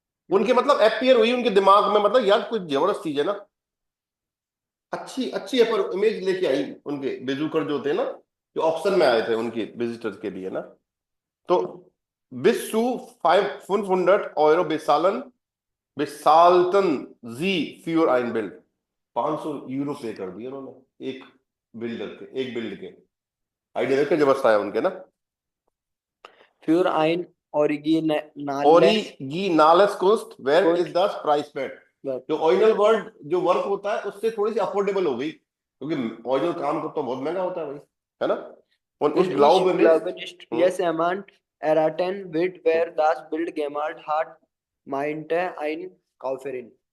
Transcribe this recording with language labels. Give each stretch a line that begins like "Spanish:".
Hindi: उनके मतलब अपीयर हुई उनके दिमाग में, मतलब यार कोई जबरदस्त चीज है ना, अच्छी अच्छी है, पर इमेज लेके आई उनके बेजूकर जो थे ना, जो ऑप्शन में आए थे उनके विजिटर्स के लिए ना।
German: तो bis zu 500 Euro bezahlten sie für ein Bild।
Hindi: 500 euro पे कर दिए उन्होंने एक बिल्डर के, एक बिल्ड के। आइडिया देखो जबरदस्त आया उनके ना।
German: Für ein Originale ओरिजिनालस कुस्ट वेयर Kunst
English: Is the price paid.
German: Werk.
Hindi: जो ओरिजिनल वर्ड जो वर्क होता है उससे थोड़ी सी अफोर्डेबल हो गई, क्योंकि ओरिजिनल काम तो बहुत महंगा होता है भाई, है ना। और
German: Und इस ich ग्लाउब glaube nicht, jemand erraten wird, wer das Bild gemalt hat, meinte ein Käuferin.